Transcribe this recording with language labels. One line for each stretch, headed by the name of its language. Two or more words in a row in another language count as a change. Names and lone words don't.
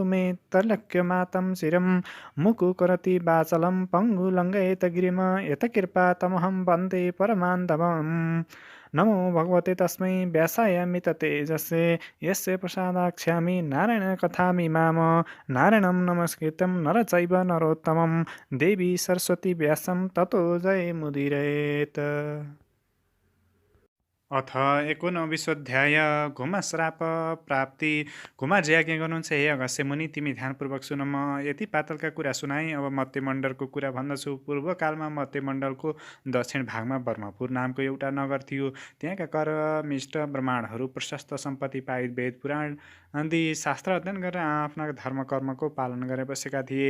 Sanskrit: मे तर्लक्यमातं शिरं मुकुकरति वाचलं पङ्गुलङ्घयेत गिरिम यतकृपा तमहं वन्दे परमान्धवम् नमो भगवते तस्मै व्यासाय मिततेजसे यस्य प्रसादाख्यामि नारायणकथामिमाम नारायणं नमस्कृतं नरचैव नरोत्तमं देवी सरस्वती व्यासं ततो जयमुदीरयेत्। अथ एकोनविशोऽध्याय घुमश्राप प्राप्ति।
Nepali: कुमारजी आज्ञा गर्नुहुन्छ, हे अगस्त्य मुनि, तिमी ध्यानपूर्वक सुन। म यति पातलका कुरा सुनाएँ। अब मत्यमण्डलको कुरा भन्दछु। पूर्वकालमा मत्यमण्डलको दक्षिण भागमा ब्रह्मपुर नामको एउटा नगर थियो। त्यहाँका कर्मिष्ठ ब्राह्मणहरू प्रशस्त सम्पत्ति पाई वेद पुराण आदि शास्त्र अध्ययन गरेर आफ्ना धर्म कर्मको पालन गरे बसेका थिए।